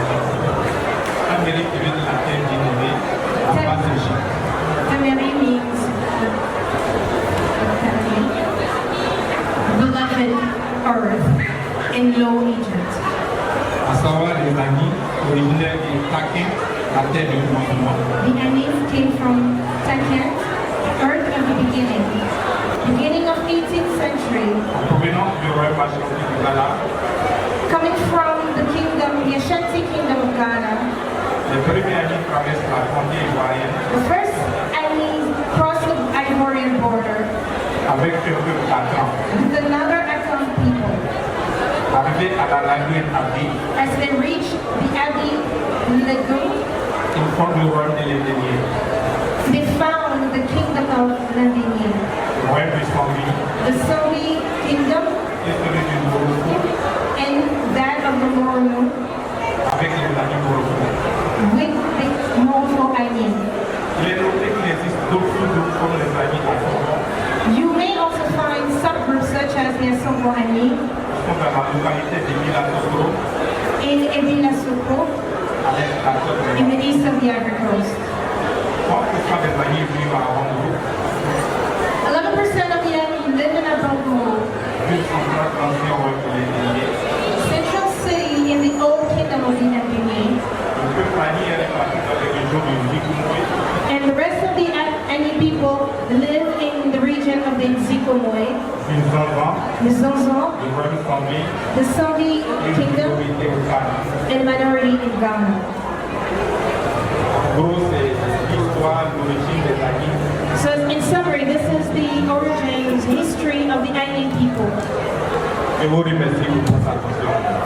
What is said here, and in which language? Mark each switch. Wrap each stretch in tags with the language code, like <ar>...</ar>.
<fr>Taméry qui vient de la terre dénommée Abaseji.</fr> <en>Taméry means beloved earth in Low Egypt.</en> <fr>À savoir les Anis originaires de Takin, la terre du commencement.</fr> <en>The Anis came from Taken, earth of the beginning of 18th century,</en> <fr>En provenance du royaume Ashanti du Ghana,</fr> <en>coming from the Ashanti kingdom of Ghana.</en> <fr>les premiers Anis traversent la frontière ivoirienne</fr> <en>The first Anis crossed the Ivorian border</en> <fr>avec un peuple Atran.</fr> <en>with another Akan people.</en> <fr>Arrivés à la lagune Abdi,</fr> <en>As they reached the Abi Lagoon,</en> <fr>ils fondent le royaume de l'Indénier,</fr> <en>they found the kingdom of Landini,</en> <fr>le royaume du Sambi</fr> <en>the Somi kingdom,</en> <fr>et celui du Morocco</fr> <en>and that of the Moromo,</en> <fr>avec les Anis Morocco.</fr> <en>with the Morocco Anis.</en> <fr>Il est noté qu'il existe d'autres sous-groupes comme les Anis Asombo,</fr> <en>You may also find subgroups such as the Asombo Anis</en> <fr>qui sont dans la localité de Mila Sokoro,</fr> <en>in Ebila Soko</en> <fr>avec la côte de</fr> <en>in the east of the Ivory Coast.</en> <fr>30% des Anis vivent à Hongo,</fr> <en>11% of the Anis live in Abongo,</en> <fr>ville centrale de l'ancien royaume de l'Indénier.</fr> <en>central city in the old kingdom of the Ndini,</en> <fr>Le peuple Ani est réparti dans les régions du Nikomoy,</fr> <en>and the rest of the Ani people live in the region of the Nzikomoy,</en> <fr>du Zanzan,</fr> <en>the Zonzon,</en> <fr>du royaume Sambi</fr> <en>the Sambi</en> <fr>et du</fr> <en>kingdom,</en> <fr>minorité au Ghana.</fr> <en>and minority in Ghana.</en> <fr>En gros, c'est l'histoire, l'origine des Anis.</fr> <en>So in summary, this is the origins, history of the Ani people.</en> <fr>Je vous remercie pour votre attention.</fr>